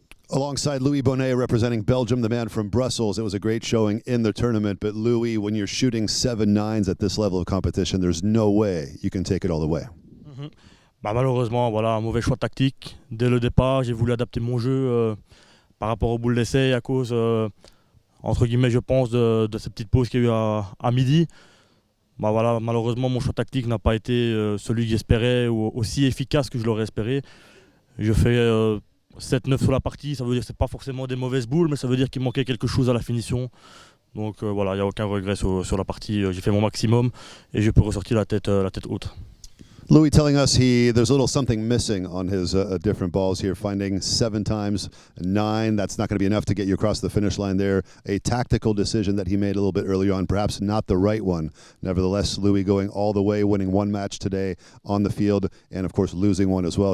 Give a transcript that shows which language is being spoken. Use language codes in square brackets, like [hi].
[en] Alongside Louis Bonnet representing Belgium, the man from Brussels. It was a great showing in the tournament, but Louis, when you're shooting 7-9s at this level of competition, there's no way you can take it all the way. [fr] Malheureusement, voilà, un mauvais choix tactique. Dès le départ, j'ai voulu adapter mon jeu par rapport aux boules d'essai à cause, entre guillemets, je pense, de cette petite pause qu'il y a eu à midi. Voilà, malheureusement, mon choix tactique n'a pas été celui que j'espérais ou aussi efficace que je l'aurais espéré. Je fais 7-9 sur la partie, ça veut dire que ce n'est pas forcément des mauvaises boules, mais ça veut dire qu'il manquait quelque chose à la finition. Donc voilà, il n'y a aucun regret sur la partie. J'ai fait mon maximum et je peux ressortir la tête haute. [en] Louis telling us there's a little something missing on his different balls here, finding 7 times 9. That's not going to be enough to get you across the finish line there. A tactical decision that he made a little bit earlier on, perhaps not the right one. Nevertheless, Louis going all the way, winning 1 match today on the field, and of course losing one as well.